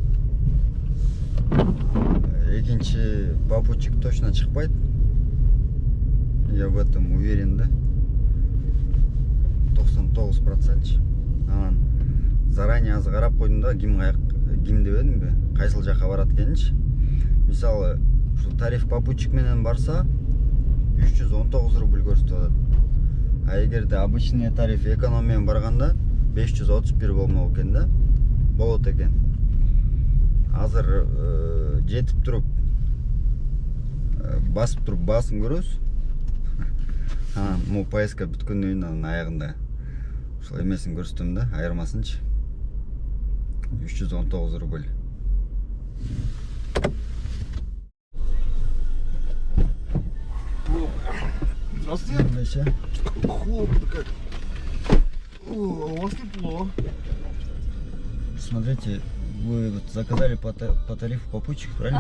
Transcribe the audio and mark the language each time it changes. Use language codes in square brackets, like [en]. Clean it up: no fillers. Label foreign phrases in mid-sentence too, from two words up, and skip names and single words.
[ky] Экинчи [ru] попутчик точно [ky] чыкпайт. [ru] Я в этом уверен, да? 99%. [ky] Анан заранее аз карап койдум да, ким дебедимби, кайсыл жака барат экенинчи. Мисалы, ушул тариф попутчик менен барса 319 рубль көрсөтүп атат. А эгерде [ru] обычный тариф [ky] экономиямен барганда 531 болмок экен да. Болот экен. Азыр жетип туруп басып туруп басын көрөбүз. Му поездка бүткөндөн кийин анын аягында ошол эмесин көрсөтөм да, айырмасынчы. 319 рубль. [ru] Здравствуйте. Холодно как. О, у вас тепло. Смотрите, вы вот заказали по тарифу попутчик, правильно?